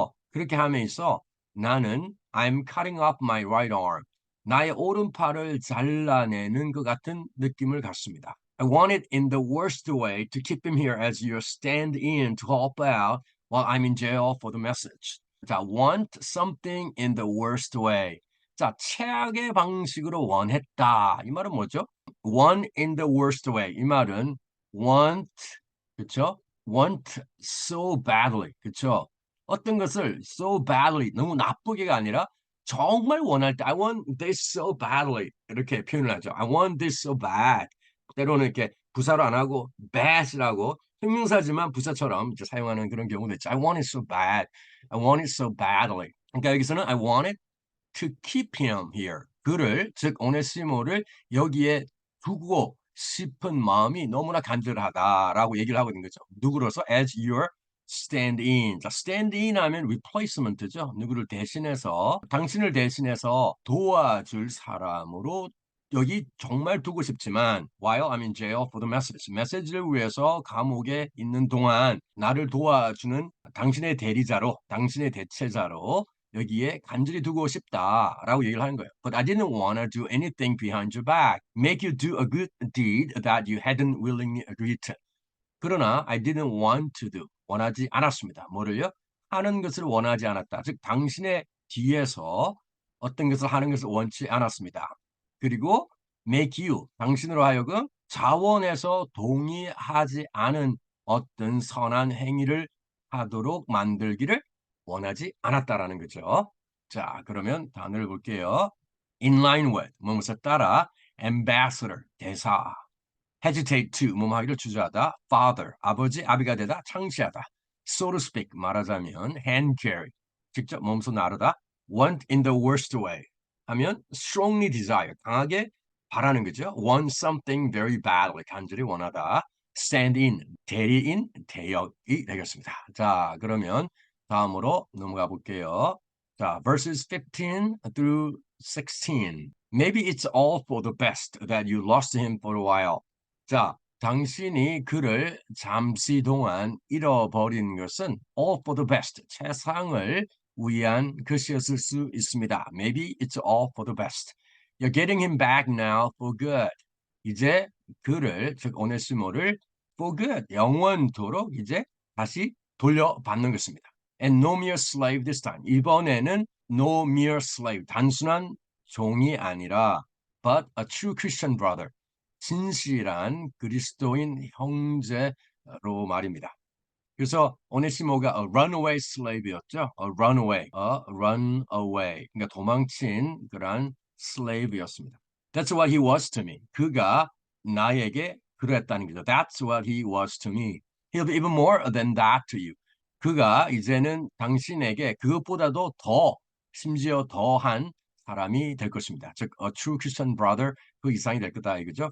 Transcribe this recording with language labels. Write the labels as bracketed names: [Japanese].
[Korean] 그렇게 함에 있어 나는 [English] I'm cutting off my right arm. [Korean] 나의 오른팔을 잘라내는 것 같은 느낌을 갖습니다. [English] I want it in the worst way to keep him here as your stand-in to help out while I'm in jail for the message. 자, want something in the worst way. [Korean] 자, 최악의 방식으로 원했다. 이 말은 뭐죠? [English] want in the worst way. [Korean] 이 말은 want, 그쵸? [English] want so badly, [Korean] 그쵸? 어떤 것을 so badly, 너무 나쁘게가 아니라 정말 원할 때 [English] I want this so badly [Korean] 이렇게 표현을 하죠. [English] I want this so bad. [Korean] 때로는 이렇게 부사로 안 하고 bad이라고 형용사지만 부사처럼 이제 사용하는 그런 경우도 있죠. [English] I want it so bad. I want it so badly. [Korean] 그러니까 여기서는 [English] I want it to keep him here. [Korean] 그를 즉 오네시모를 여기에 두고 싶은 마음이 너무나 간절하다라고 얘기를 하고 있는 거죠. 누구로서 [English] as your stand-in. [Korean] 자, stand-in 하면 replacement죠. 누구를 대신해서 당신을 대신해서 도와줄 사람으로 여기 정말 두고 싶지만 [English] while I'm in jail for the message. [Korean] 메시지를 위해서 감옥에 있는 동안 나를 도와주는 당신의 대리자로, 당신의 대체자로 여기에 간절히 두고 싶다라고 얘기를 하는 거예요. [English] But I didn't want to do anything behind your back. Make you do a good deed that you hadn't willingly agreed to. [Korean] 그러나 [English] I didn't want to do. [Korean] 원하지 않았습니다. 뭐를요? 하는 것을 원하지 않았다. 즉 당신의 뒤에서 어떤 것을 하는 것을 원치 않았습니다. 그리고 [English] make you, [Korean] 당신으로 하여금 자원해서 동의하지 않은 어떤 선한 행위를 하도록 만들기를 원하지 않았다라는 거죠. 자, 그러면 단어를 볼게요. In line with, 무엇에 따라, ambassador, 대사, hesitate to, 뭐뭐 하기를 주저하다, father, 아버지, 아비가 되다, 창시하다, so to speak, 말하자면 hand carry, 직접 몸소 나르다, want in the worst way, 하면 strongly desire, 강하게 바라는 거죠. want something very badly, 간절히 원하다, stand in, 대리인, 대역이 되겠습니다. 자, 그러면 다음으로 넘어가 볼게요. [English] 자, verses 15 through 16. Maybe it's all for the best that you lost him for a while. [Korean] 자, 당신이 그를 잠시 동안 잃어버린 것은 [English] all for the best, [Korean] 최상을 위한 것이었을 수 있습니다. [English] Maybe it's all for the best. You're getting him back now for good. [Korean] 이제 그를, 즉 오네시모를 for good, 영원토록 이제 다시 돌려받는 것입니다. [English] And no mere slave this time. [Korean] 이번에는 [English] no mere slave, [Korean] 단순한 종이 아니라 [English] but a true Christian brother, [Korean] 진실한 그리스도인 형제로 말입니다. 그래서 오네시모가 [English] a runaway slave [Korean] 였죠. [English] a runaway. [Korean] 그러니까 도망친 그런 slave였습니다. [English] That's what he was to me. [Korean] 그가 나에게 그랬다는 거죠. [English] That's what he was to me. He'll be even more than that to you. [Korean] 그가 이제는 당신에게 그것보다도 더, 심지어 더한 사람이 될 것입니다. 즉, [English] a true Christian brother, [Korean] 그 이상이 될 거다 이거죠.